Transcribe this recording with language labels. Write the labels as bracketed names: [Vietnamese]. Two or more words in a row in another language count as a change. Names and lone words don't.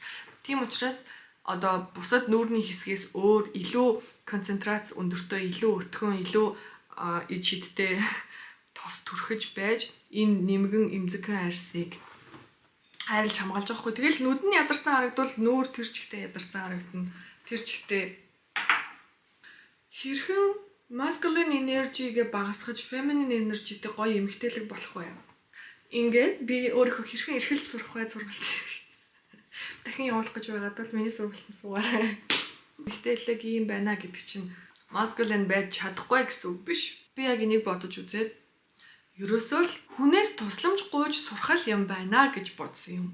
[Mongolian] Тийм учраас одоо бусад нүүрний хэсгээс өөр илүү концентрац өндөртэй, илүү өтгөн, илүү иж хиттэй тос түрхэж байж энэ нэмгэн эмзэгхэн арьсыг хайрлж хамгаалж байгаа хгүй. Тэгэл нүд нь ядарсан харагдвал нүүр тэр чигтээ ядарсан харагдана. Тэр чигтээ Хэрхэн [English] masculine energy- [Mongolian] гээ багасгаж [English] feminine energy- [Mongolian] тэй гоё эмэгтэйлэг болох вэ? Ингээд би өөрийнхөө хэрхэн эрхэлж сурах вэ сургалт. Дахин явуулах гэж байгаад бол миний сургалтанд суугаарай. Эмэгтэйлэг ийм байна гэдэг чинь masculine байж чадахгүй гэсэн үг биш. Би яг энийг бодож үзээд ерөөсөө л хүнээс тусламж гуйж сурах юм байна гэж бодсон юм.